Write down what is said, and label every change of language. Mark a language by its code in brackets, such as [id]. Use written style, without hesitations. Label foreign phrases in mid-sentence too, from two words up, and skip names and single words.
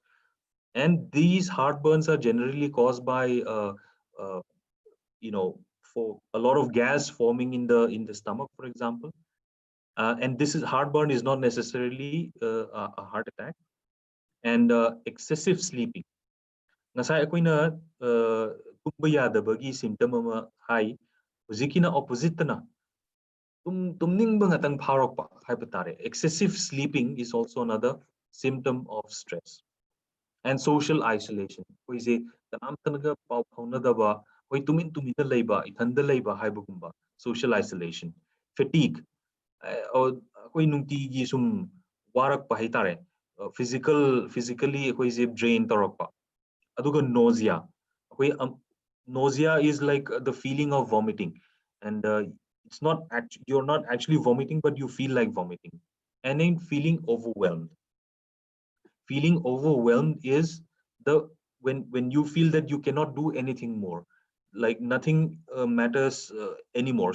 [en] And these heartburns are generally caused by uh, for a lot of gas forming in the stomach, for example. And this is heartburn is not necessarily a heart attack. And excessive sleeping. [mni] Ngasai akoina tumba yadabagi symptom ama hai, huzikina opposite na tumning ba ngatang pharokpa haiba tare. [en] Excessive sleeping is also another symptom of stress. And social isolation. [mni] Koi se tanam tanaga pau phaunadaba, koi tumin tumina leiba, ithanda leiba haibagumba. Social isolation. Fatigue. Koi nungti gi sum warak pa haitare. Physically koi se drain tarakpa. Aduga nausea. [en] Koi nausea is like the feeling of vomiting, and it's not you're not actually vomiting, but you feel like vomiting. And then feeling overwhelmed. Feeling overwhelmed is the when you feel that you cannot do anything more, like nothing matters anymore.